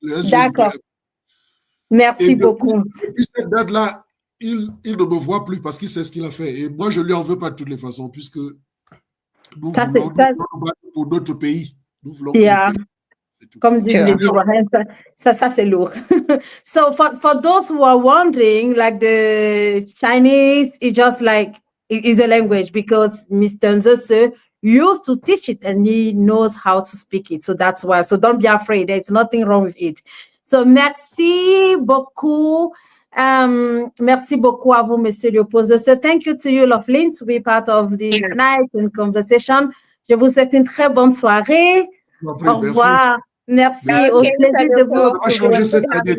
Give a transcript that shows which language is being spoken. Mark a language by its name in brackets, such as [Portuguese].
[French] D'accord. Merci beaucoup. Depuis cette date-là, il ne me voit plus parce qu'il sait ce qu'il a fait. Et moi, je ne lui en veux pas de toutes les façons, puisque nous voulons pour notre pays. Nous voulons comme dit Ivoirien, ça c'est lourd. [English] So for those who are wondering, like the Chinese is just like, is a language because Mr. Nzose used to teach it and he knows how to speak it. So that's why. So don't be afraid. There's nothing wrong with it. [French] So merci beaucoup. Merci beaucoup à vous, Monsieur Léopold. [English] So thank you to you, Loveline, to be part of this night and conversation. [French] Je vous souhaite une très bonne soirée. Au revoir. Merci. Au plaisir de vous. Ça va changer cette année.